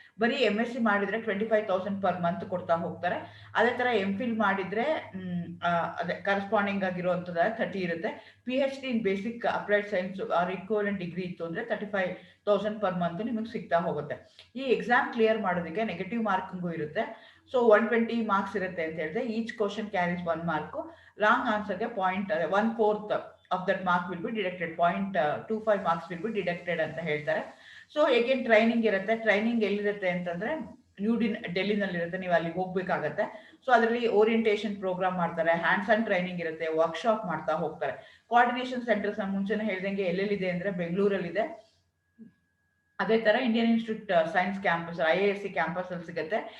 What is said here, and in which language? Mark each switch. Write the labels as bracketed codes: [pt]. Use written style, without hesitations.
[kn] ಬರೀ MSc ಮಾಡಿದ್ರೆ 25,000 per month ಕೊಡ್ತಾ ಹೋಗ್ತಾರೆ. ಅದೇ ತರ MPhil ಮಾಡಿದ್ರೆ ಅದೇ ಕರೆಸ್ಪಾಂಡಿಂಗ್ ಆಗಿರುವಂತದ 30 ಇರುತ್ತೆ. [en] PhD in basic applied science or equivalent degree [kn] ಇತ್ತು ಅಂದ್ರೆ [en] 35,000 per month [kn] ನಿಮಗೆ ಸಿಗ್ತಾ ಹೋಗುತ್ತೆ. ಈ ಎಕ್ಸಾಮ್ ಕ್ಲಿಯರ್ ಮಾಡೋದಕ್ಕೆ ನೆಗೆಟಿವ್ ಮಾರ್ಕಿಂಗು ಇರುತ್ತೆ. ಸೊ 120 ಮಾರ್ಕ್ಸ್ ಇರುತ್ತೆ ಅಂತ ಹೇಳಿದ್ರೆ, [en] Each question carries 1 mark. Wrong ಆನ್ಸರ್ಗೆ 1/4 of that mark will be deducted. 0.25 marks will be deducted [kn] ಅಂತ ಹೇಳ್ತಾರೆ. ಸೊ ಏಗೇನ್ ಟ್ರೈನಿಂಗ್ ಇರುತ್ತೆ. ಟ್ರೈನಿಂಗ್ ಎಲ್ಲಿರುತ್ತೆ ಅಂತಂದ್ರೆ ಡೆಲ್ಲಿನಲ್ಲಿ ಇರುತ್ತೆ, ನೀವು ಅಲ್ಲಿ ಹೋಗ್ಬೇಕಾಗತ್ತೆ. ಸೊ ಅದರಲ್ಲಿ ಓರಿಯಂಟೇಷನ್ ಪ್ರೋಗ್ರಾಮ್ ಮಾಡ್ತಾರೆ, ಹ್ಯಾಂಡ್ಸ್ ಆನ್ ಟ್ರೈನಿಂಗ್ ಇರುತ್ತೆ, ವರ್ಕ್ಶಾಪ್ ಮಾಡ್ತಾ ಹೋಗ್ತಾರೆ. ಕೋಆರ್ಡಿನೇಷನ್ ಸೆಂಟರ್ಸ್ ನಾನು ಮುಂಚೆನೇ ಹೇಳ್ದಂಗೆ ಎಲ್ಲೆಲ್ಲಿದೆ ಅಂದ್ರೆ ಬೆಂಗಳೂರಲ್ಲಿದೆ. ಅದೇ ತರ Indian institute science campus, IISc campus ಅಲ್ಲಿ ಸಿಗುತ್ತೆ.